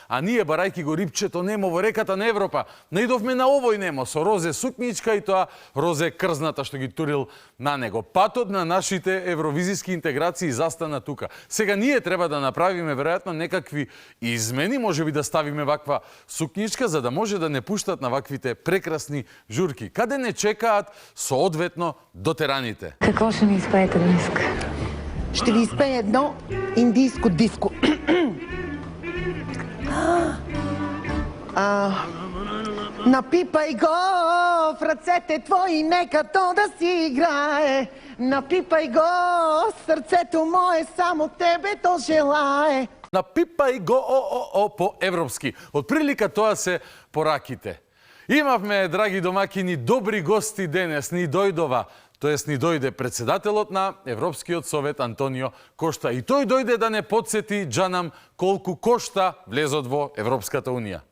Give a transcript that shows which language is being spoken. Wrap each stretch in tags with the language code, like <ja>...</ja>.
<mk>А ние, барајки го рипчето Немо во реката на Европа, наидовме на овој Немо со розе сукничка и тоа розе крзната што ги турил на него. Патот на нашите евровизиски интеграции застана тука. Сега ние треба да направиме веројатно некакви измени, можеби да ставиме ваква сукничка за да може да не пуштат на ваквите прекрасни журки. Каде не чекаат со одветно дотераните.</mk> <bg>Какво ще ни изпеете днеска? Ще ви изпея едно индийско диско. Напипай го в ръцете твои, нека то да си играе. Напипай го, сърцето мое, само тебе то желае.</bg> <mk>Напипај го по-европски. Од прилика тоа се пораките. Имавме, драги домакини, добри гости денес. Ни дојдова, тоест ни дојде председателот на Европскиот совет Антонио Кошта. И тој дојде да не подсети джанам колку кошта влезот во Европската унија.</mk>